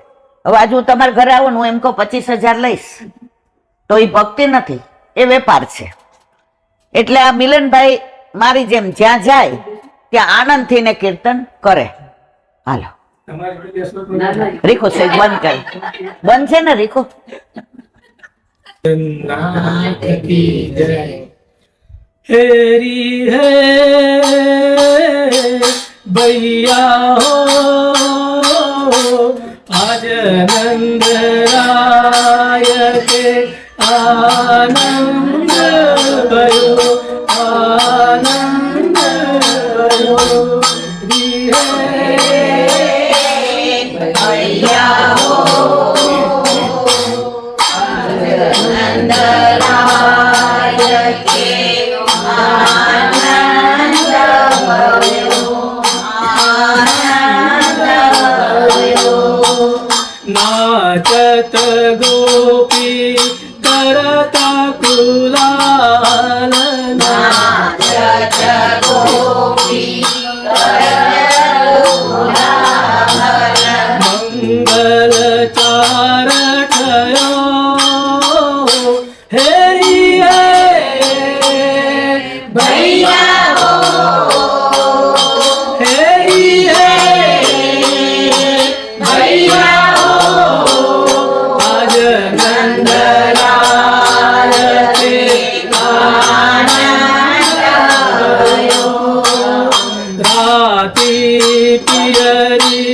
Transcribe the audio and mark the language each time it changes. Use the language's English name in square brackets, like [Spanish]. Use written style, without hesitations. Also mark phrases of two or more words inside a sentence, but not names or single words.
[Gujarati] હવે આજે હું તમારા ઘરે આવું હું એમ કહું 25,000 લઈશ તો એ ભક્તિ નથી, એ વેપાર છે. એટલે આ મિલનભાઈ મારી જેમ જ્યાં જાય ત્યાં આનંદથી ને કીર્તન કરે. હાલો રીખો સાહેબ બંધ કરે, બંધ છે ને રીખો? [Braj] हेरी है भैया हो आज नंद राय के आनंद भयो, आनंद भयो भैया हो आनंद राय के आनंद भयो, आनंद भयो. नाचत गोपी करता कुलाल, नाचत गोपी मंगल चारठयो हेरी भैया हो हेरी भैया हो आज नंदलाल के आनंद भयो. राती पियरी